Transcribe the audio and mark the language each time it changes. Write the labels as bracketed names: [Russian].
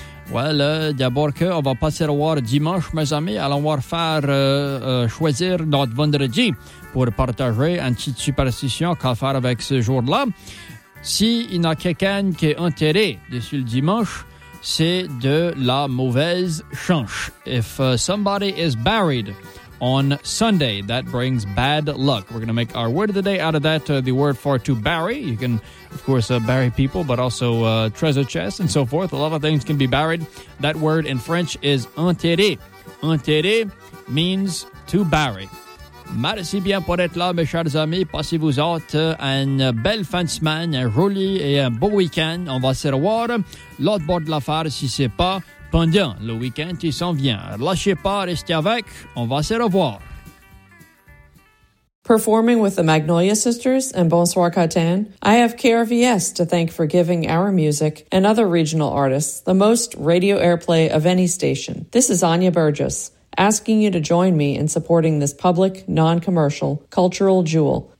[French] Well, d'abord qu'on va passer à voir dimanche, mes amis. Allons voir faire choisir notre vendredi pour partager une petite superstition qu'à faire avec ce jour-là. S'il y a quelqu'un qui est enterré dessus le dimanche, c'est de la mauvaise chance. [English] If somebody is buried on Sunday, that brings bad luck. We're going to make our word of the day out of that, the word for to bury. You can, of course, bury people, but also treasure chests and so forth. A lot of things can be buried. That word in French is enterré. Enterré means to bury. [French] Merci bien pour être là, mes chers amis. Passez-vous autres une belle fin de semaine, un joli et un beau week-end. On va se revoir l'autre bord de l'affaire, si c'est pas pendant le week-end qui s'en vient. Lâchez pas, restez avec. On va se revoir. [English] Performing with the Magnolia Sisters and Bonsoir Catan, I have KRVS to thank for giving our music and other regional artists the most radio airplay of any station. This is Anya Burgess, asking you to join me in supporting this public, non-commercial, cultural jewel.